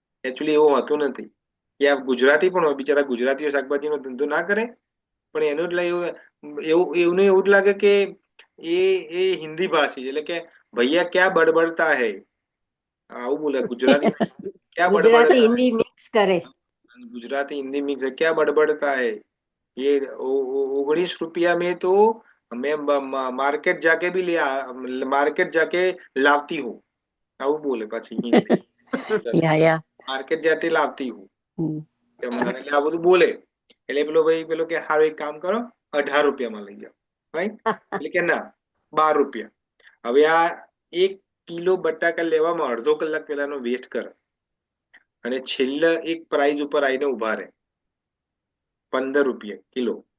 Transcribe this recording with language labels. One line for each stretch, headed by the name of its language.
Gujarati: Actually એવું હોતું નથી. કે આ ગુજરાતી પણ હોય, બિચારા ગુજરાતીઓ શાકભાજીનો ધંધો ના કરે, પણ એનું એવું જ લાગે કે એ હિન્દી ભાષી, એટલે કે
Hindi: ભૈયા ક્યાં બડબડતા હૈ,
Gujarati: આવું બોલે ગુજરાતી. ક્યાં ગુજરાતી બડબડતા હિન્દી મિક્સ કરે.
Hindi: है, गुजराती हिंदी मिक्स है, क्या बड़बड़ता है ये 19 रुपया में तो मैं मार्केट जाके भी मार्केट जाके लावती हूँ,
Gujarati: આવું બોલે પાછી હિન્દી.
Hindi: યા માર્કેટ જાતે લાવતી હું, હમ.
Gujarati: એટલે આ બધું બોલે. એટલે પેલો કે હારું એક કામ કરો, 18 રૂપિયામાં લઈ જાઓ, રાઈટ. એટલે કે ના, 12 રૂપિયા. હવે આ 1 કિલો બટાકા લેવામાં અડધો કલાક પેલાનો વેસ્ટ કરે, અને છેલ્લા એક પ્રાઇઝ ઉપર આવીને ઉભા રહે, 15 રૂપિયા કિલો.